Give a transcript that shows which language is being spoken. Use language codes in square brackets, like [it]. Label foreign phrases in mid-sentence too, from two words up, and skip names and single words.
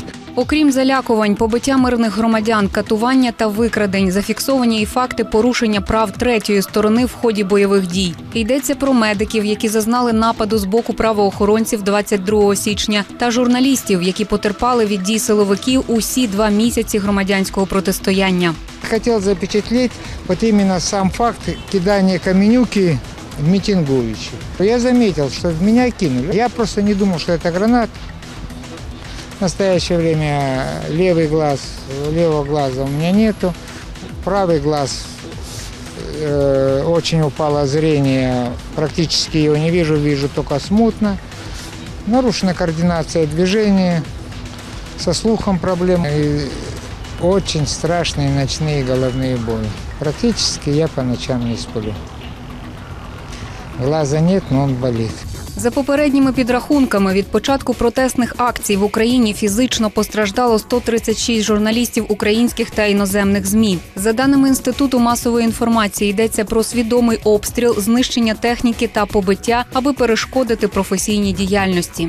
[uk] Окрім залякувань, побиття мирних громадян, катування та викрадень, зафіксовані і факти порушення прав третьої сторони в ході бойових дій. Йдеться про медиків, які зазнали нападу з боку правоохоронців 22 січня, та журналістів, які потерпали від дій силовиків усі 2 місяці громадянського протистояння. [ru] Хотів запечатлеть вот именно сам факт кидания каменюки в митингующих. Я заметил, что в меня кинули. Я просто не думал, что это гранат. В настоящее время левого глаза у меня нету. Правый глаз, очень упало зрение, практически его не вижу, вижу только смутно. Нарушена координация движения, со слухом проблемы и очень страшные ночные головные боли. Практически я по ночам не сплю. Глаза нет, но он болит. [uk] За попередніми підрахунками, від початку протестних акцій в Україні фізично постраждало 136 журналістів українських та іноземних ЗМІ. За даними Інституту масової інформації, йдеться про свідомий обстріл, знищення техніки та побиття, аби перешкодити професійній діяльності.